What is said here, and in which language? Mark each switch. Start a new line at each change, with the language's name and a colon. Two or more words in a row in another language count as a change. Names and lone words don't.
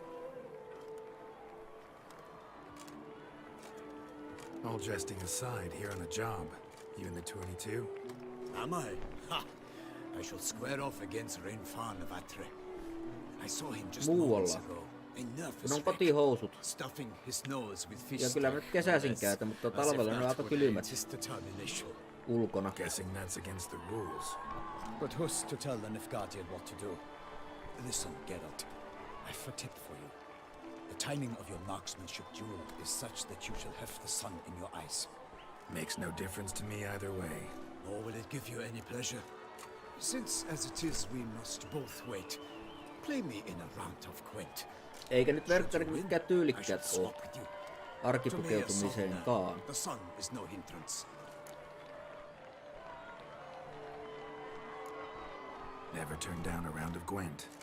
English: All jesting aside, here on the job. You in the tourney too? Am I? Ha! I shall square off against Renfan of Atre. I saw him just moments ago. A nervous
Finnish: on kotihousut.
English: Stuffing his nose with fish.
Finnish: Ja kyllä mä nyt kesäisin käytän, mutta talvella ne on aika kylmät ulkona.
English: Guessing that's against the rules. But who's to tell the Nilfgaardian what to do? Listen, Geralt. I've a tip for you. The timing of your marksmanship duel is such that you shall have the sun in your eyes. Makes no difference to me either way. Nor will it give you any pleasure. Since, as it is, we must both wait, play me in a round of Gwent.
Finnish: Eikä nyt verkkarit mitkään tyylikkäät oo arkipukeutumiseenkaan.
English: The sun is no hindrance. Never turn down a round of Gwent.